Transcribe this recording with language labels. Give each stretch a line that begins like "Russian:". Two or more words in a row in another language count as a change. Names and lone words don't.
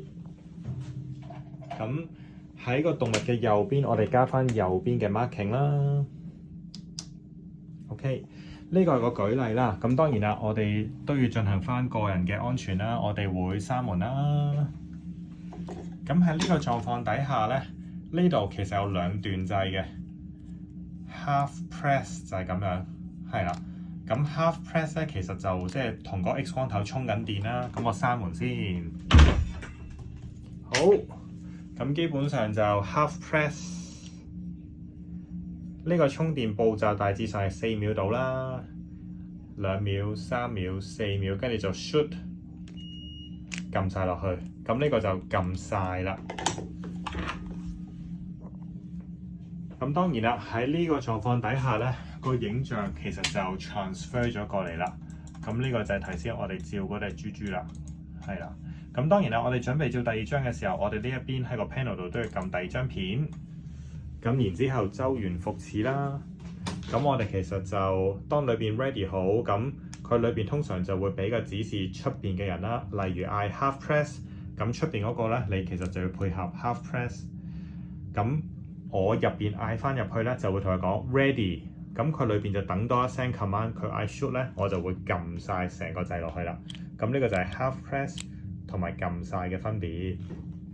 Cantonese: 咁喺個動物嘅右邊，我哋加翻右邊嘅 marking 啦。OK，呢個係個舉例啦。咁當然啦，我哋都要進行翻個人嘅安全啦。我哋會閂門啦。咁喺呢個狀況底下咧，呢度其實有2段掣嘅。
English: Half press
Cantonese: 就係咁樣，係啦。咁
English: half press
Cantonese: 咧，其實就即係同個 X 光頭充緊電啦。咁我閂門先。好。咁基本上就
English: half press
Cantonese: 呢個充電步驟大致上係4秒到啦，2秒、3秒、4秒，跟住就 shoot 撳晒落去。咁呢個就撳晒啦。咁當然啦，喺呢個狀況底下咧，個影像其實就 transfer 咗過嚟啦。咁呢個就係頭先我哋照嗰隻豬豬啦，係啦。咁當然啦，我哋準備照第2張嘅時候，我哋呢一邊喺個 panel 度都要撳第2張片。咁然之後周而復始啦。咁我哋其實就當裏邊 ready 好，咁佢裏邊通常就會俾個指示出邊嘅人啦。例如嗌
English: half press，
Cantonese: 咁出邊嗰個咧，你其實就要配合
English: half press。
Cantonese: 咁我入邊嗌翻入去咧，就會同佢講 ready。咁佢裏邊就等多一聲 command， 佢嗌 shoot 咧，我就會撳晒成個掣落去啦。咁呢個就係
English: half press
Cantonese: 同埋撳晒嘅分別。